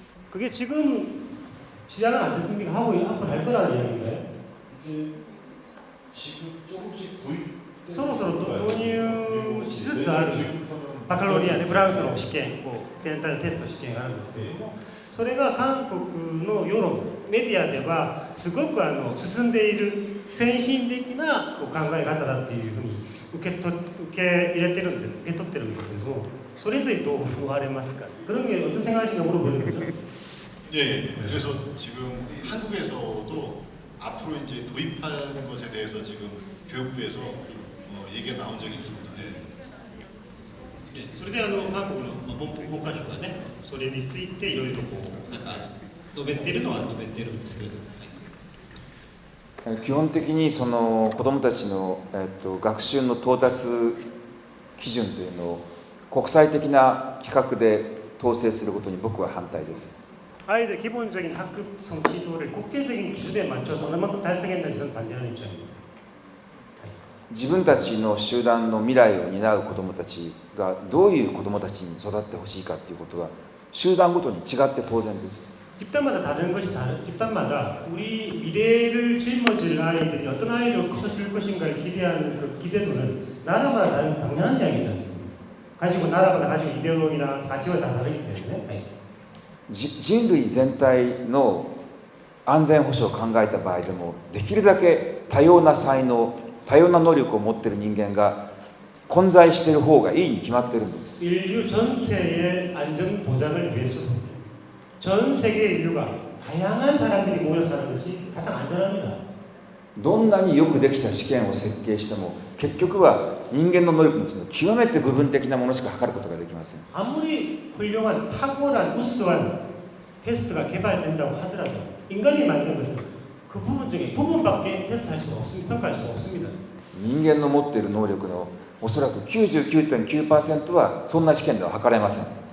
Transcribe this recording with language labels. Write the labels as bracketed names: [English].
[Korean] 그게 지금 시작은 안 됐습니까? 하고 앞으로 할 거라는 얘기인가요? 지금 조금씩 도입 서로서로 [Japanese] 導入しつつあるバカロリアでフランスの試験を全体のテスト試験があるんですけれども、それが韓国の世論メディアではすごく進んでいる先進的な考え方だっていうふうに受け入れてるんです、受け取ってるんですけども、それについてどう思われますか? [Korean] 그런 게 어떤 생각이신가 물어보는 거죠. 예, 그래서 지금 한국에서도 앞으로 이제 도입하는 것에 대해서 지금 교육부에서 얘기가 나온 적이 있습니다. [Japanese] それで韓国の文科省がね、それについていろいろこうなんか述べているのは述べてるんですけれども、基本的にその子どもたちの、学習の到達基準というのを国際的な規格で統制することに僕は反対です。 [Korean] 아이들 기본적인 학급 성취도를 국제적인 기준에 맞춰서 얼마만큼 달성했는지 저는 반대하는 입장입니다. [Japanese] 自分たちの集団の未来を担う子どもたちがどういう子どもたちに育ってほしいかということは集団ごとに違って当然です。 [Korean] 집단마다 다른 것이 다른 집단마다 우리 미래를 짊어질 아이들이 어떤 아이를 커질 것인가를 기대하는 그 기대도는 나라마다 다른 당연한 이야기지 않습니까? 가지고 나라마다 가지고 이데올로기나 가치가 다 다르기 때문에 [Japanese] 人類全体の安全保障を考えた場合でもできるだけ多様な才能多様な能力を持っている人間が混在している方がいいに決まっているんです。 [Korean] 인류 전체의 안전 보장을 위해서도 전 세계 인류가 다양한 사람들이 모여 사는 것이 가장 안전합니다. [Japanese] どんなによくできた試験を設計しても結局は人間の能力のうちの極めて部分的なものしか測ることができません。 [Korean] 아무리 훌륭한 탁월한 우수한 테스트가 개발된다고 하더라도 인간이 만든 것은 그 부분 중에 부분밖에 테스트할 수가 없습니다. 평가할 수가 없습니다. [Japanese] 人間の持っている能力のおそらく 99.9% はそんな試験では測れません。